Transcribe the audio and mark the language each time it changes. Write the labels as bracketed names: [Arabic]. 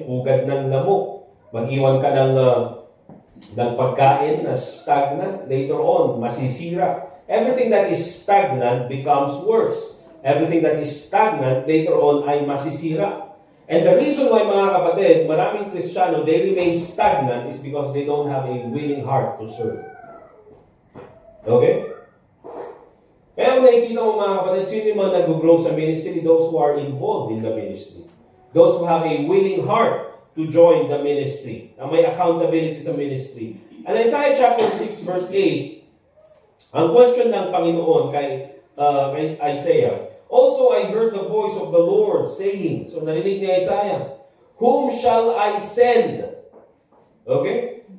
[Filipino] Pugad ng lamok. Mag-iwan ka ng pagkain na [English] stagnant, later on, [Filipino] masisira. [English] Everything that is stagnant becomes worse. Everything that is stagnant, later on, [Filipino] ay masisira. [English] And the reason why, [Filipino] mga kapatid, [English] maraming Kristiyano, they remain stagnant is because they don't have a willing heart to serve. Okay? [Filipino] Kaya kung nakikita mo, mga kapatid, sino yung mga nag-grow sa ministry? [English] Those who are involved in the ministry. Those who have a willing heart to join the ministry. [Filipino] Na may accountability sa ministry. [English] And Isaiah chapter 6 verse 8, [Filipino] ang question ng Panginoon kay Isaiah, [English] also I heard the voice of the Lord saying, so [Filipino] narinig ni Isaiah, [English] whom shall I send? Okay?